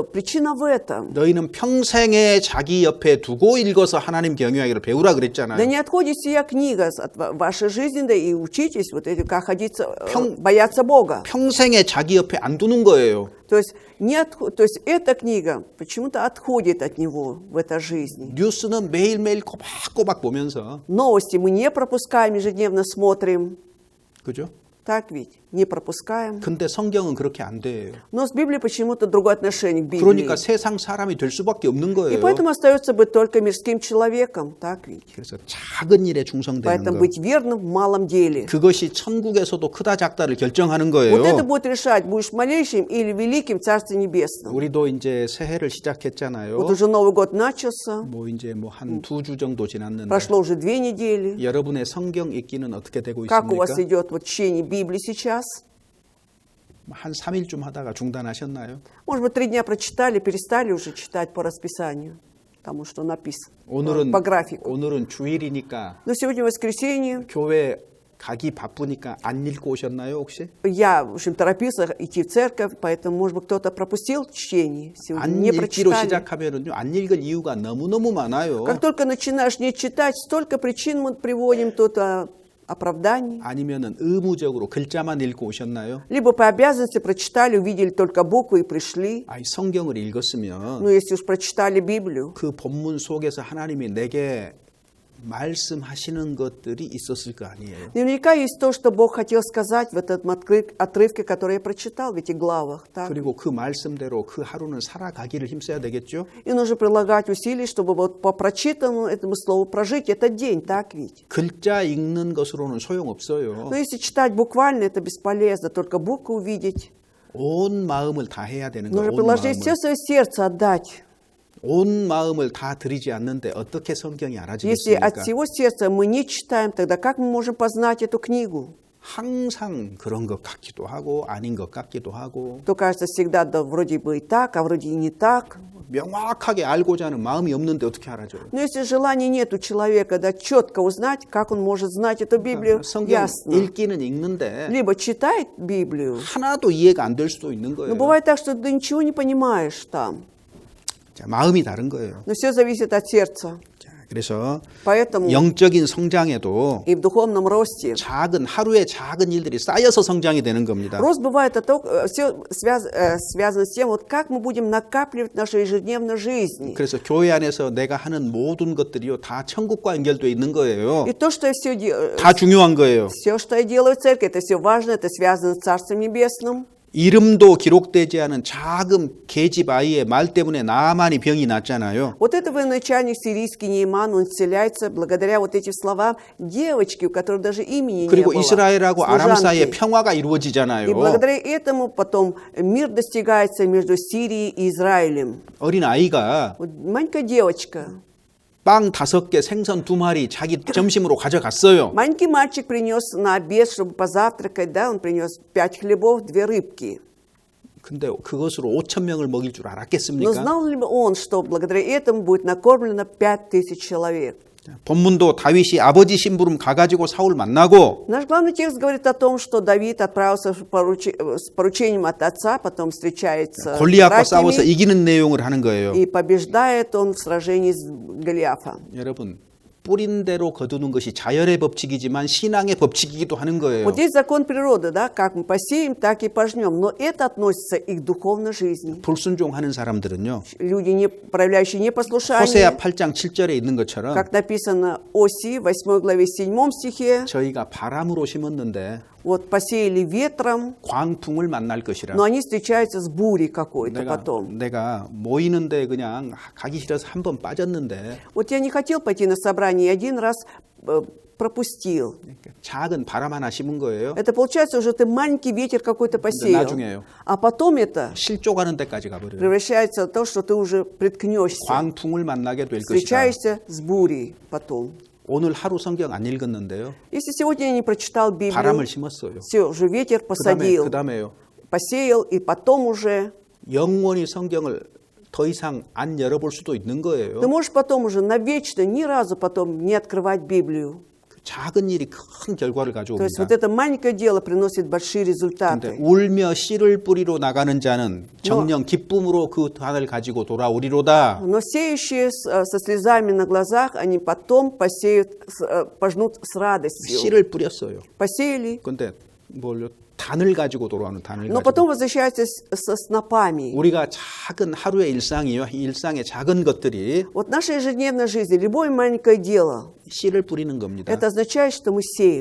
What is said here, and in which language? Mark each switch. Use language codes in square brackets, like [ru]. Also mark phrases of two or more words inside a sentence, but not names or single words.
[ru] Причина в этом. [ko] 너희는 평생에 자기 옆에 두고 읽어서 하나님 경외하기를 배우라 [ru] Да [ko] 그랬잖아요. [ru] не отходит сия книга от вашей жизни, да и учитесь вот эти, как ходиться, бояться Бога. [ko] 평생에 자기 옆에 안 두는 거예요. [ru] То есть, то есть эта книга почему-то отходит от него в этой жизни. [ko] 뉴스는 매일매일 꼬박꼬박 보면서 [ru] Новости мы не пропускаем, ежедневно смотрим. [ko] 그죠? [ru] Так ведь? Не пропускаем. [ko] 근데 성경은 그렇게 안 돼요. [ru] Но с Библией почему-то другое отношение к Библии. [ko] 그러니까 세상 사람이 될 수밖에 없는 [ru] И [ko] 거예요. [ru] поэтому остается быть только мирским человеком. Так ведь? [ko] 그래서 작은 일에 충성되는 [ru] Поэтому [ko] 거. [ru] быть верным в малом деле. [ko] 그것이 천국에서도 크다 작다를 결정하는 [ru] Вот это [ko] 거예요. [ru] будет решать, будешь малейшим или великим в Царстве Небесном. [ko] 우리도 이제 새해를 시작했잖아요. [ru] Вот уже Новый год начался, [ko] 뭐 이제 뭐 한 2주 정도 지났는데 [ru] прошло уже 2 недели. [ko] 여러분의 성경 읽기는 어떻게 되고 [ru] Как у вас [ko] 있습니까? [ru] идет вот чтение Библии сейчас? [ko] 한 3일쯤 하다가 중단하셨나요? [ru] Может быть, 3 дня прочитали, перестали уже читать по расписанию, тому, что написано, [ko] 오늘은 [ru] по графику. [ko] 오늘은 주일이니까 [ru] Но сегодня воскресенье, [ko] 교회 가기 바쁘니까 안 읽고 오셨나요, 혹시? [ru] я, в общем, торопился идти в церковь, поэтому, может быть, кто-то пропустил чтение, сегодня [ko] 안 [ru] не [ko] 읽기로 [ru] прочитали. [ko] 시작하면은요, 안 읽을 이유가 너무너무 많아요. [ru] Как только начинаешь не читать, столько причин мы приводим тут, оправданий. [ko] 아니면은 의무적으로 글자만 읽고 오셨나요? [ru] Либо по обязанности прочитали, увидели только буквы и пришли. [ko] 아이 성경을 읽었으면 [ru] Ну, если уж прочитали Библию, [ko] 그 본문 속에서 하나님이 내게 말씀하시는 것들이 있었을 거 아니에요. [ru] наверняка есть то, что Бог хотел сказать в этом отрывке, который я прочитал в этих главах. Так? [ko] 그리고 그 말씀대로 그 하루는 살아가기를 힘써야 되겠죠? [ru] И нужно прилагать усилий, чтобы вот по прочитанному этому слову прожить этот день, так ведь? [ko] 글자 읽는 것으로는 소용없어요. [ru] Но если читать буквально, это бесполезно, только буквы увидеть. [ko] 온 마음을 다 해야 되는 거예요. [ru] Нужно [ko] 온 [ru] приложить все [ko] 마음을. [ru] свое сердце, отдать. [ko] 온 마음을 다 드리지 않는데 어떻게 성경이 [ru] Если от [ko] 알아지겠습니까? [ru] всего сердца мы не читаем, тогда как мы можем познать эту книгу? [ko] 항상 그런 것 같기도 하고 아닌 것 같기도 하고 [ru] То кажется всегда, да, вроде бы и так, а вроде и не так. [ko] 명확하게 알고자 하는 마음이 없는데 어떻게 알아줘요? [ru] Но если желания нет у человека, да, четко узнать, как он может знать эту Библию, [ko] 성경 [ru] ясно. [ko] 읽기는 읽는데 [ru] Либо читает Библию, [ko] 하나도 이해가 안 될 수도 있는 [ru] но [ko] 거예요. [ru] бывает так, что ты ничего не понимаешь там. [ko] 자, 마음이 다른 거예요. [ru] Но все зависит от сердца. [ko] 자, 그래서 [ru] Поэтому [ko] 영적인 성장에도 [ru] и в духовном росте [ko] 작은 하루의 작은 일들이 쌓여서 성장이 되는 겁니다. [ru] рост бывает все связано с тем, вот как мы будем накапливать нашу ежедневную жизнь. [ko] 그래서 교회 안에서 내가 하는 모든 것들이요 다 천국과 연결되어 있는 거예요. [ru] И то, что я все [ko] 다 중요한 거예요. [ru] что я делаю в церкви, это все важно, это связано с Царством Небесным. [ko] 이름도 기록되지 않은 작은 계집 아이의 말 때문에 나만이 병이 났잖아요. [ru] Вот это военачальник сирийский Нейман, он исцеляется благодаря вот этим словам девочки, у которой даже имени не [ko] 그리고 [ru] было. [ko] 이스라엘하고 아람 사이에 [ru] служанки. [ko] 평화가 [ru] И [ko] 이루어지잖아요. [ru] благодаря этому потом мир достигается между Сирией и Израилем. [ko] 어린 아이가 [ru] Вот маленькая девочка, [ko] 빵 5개, 생선 2마리 자기 점심으로 가져갔어요. [ru] маленький мальчик принес на обед, чтобы позавтракать, да, он принес 5 хлебов, 2 рыбки. [ko] 근데 그것으로 5천 명을 먹일 줄 [ru] Но [ko] 알았겠습니까? [ru] знал ли он, что благодаря этому будет накормлено 5000 человек? [ko] 본문도 다윗이 아버지 심부름 가가지고 사울 만나고 [ru] Наш главный текст говорит о том, что Давид отправился с поручением от отца, потом встречается с [ko] 골리앗과 싸워서 [ru] братьями, [ko] 이기는 내용을 하는 거예요. [ru] и побеждает он в сражении с Голиафом. [ko] 여러분 뿌린 대로 거두는 것이 자연의 법칙이지만 신앙의 법칙이기도 하는 거예요. [ru] Вот есть закон природы, да, как мы посеем, так и пожнем, но это относится и к духовной жизни. [ko] 불순종하는 사람들은요. [ru] Люди, не проявляющие непослушание, [ko] 호세아 8장 7절에 있는 것처럼 [ru] как написано Оси, 8 главе 7 стихе, [ko] 저희가 바람으로 심었는데 [ru] вот посеяли ветром, [ko] 광풍을 만날 것이라. [ru] но они встречаются с бурей какой-то потом. [ko] 내가 모이는데 그냥 가기 싫어서 한 번 빠졌는데 [ru] Вот я не хотел пойти на собрание, и один раз пропустил. [ko] 작은 바람 하나 심은 거예요. [ru] Это получается уже ты маленький ветер какой-то посеял. [ko] 나중에요. [ru] А потом это [ko] 실족하는 데까지 가버려요. [ru] превращается в то, что ты уже приткнешься, [ko] 광풍을 만나게 될 것이다. [ru] встречаешься с бурей потом. [ko] 오늘 하루 성경 안 읽었는데요. [ru] Если сегодня я не прочитал Библию, [ko] 바람을 심었어요. [ru] все, уже ветер посадил, [ko] 그다음에요. [ru] посеял, и потом уже [ko] 영원히 성경을 더 이상 안 열어볼 수도 있는 거예요. [ru] ты можешь потом уже навечно ни разу потом не открывать Библию. [ko] 작은 일이 큰 결과를 [ru] То есть [ko] 가져옵니다. [ru] вот это маленькое дело приносит большие [ko] 근데 [ru] результаты. [ko] 울며 씨를 뿌리러 나가는 자는 정녕 기쁨으로 그 단을 가지고 돌아오리로다. [ru] Но сеющие со слезами на глазах, они потом пожнут с радостью. [ko] 씨를 뿌렸어요. [ru] Посеяли, [ko] 근데 뭘요? 단을 가지고 돌아오는 단을 [ru] но [ko] 가지고. [ru] потом возвращаются со снопами. [ko] 우리가 작은 하루의 일상이요. 일상의 작은 것들이 [ru] Вот наша ежедневная жизнь, любое маленькое дело, [ko] 씨를 뿌리는 겁니다. [ru] это означает, что мы сеем.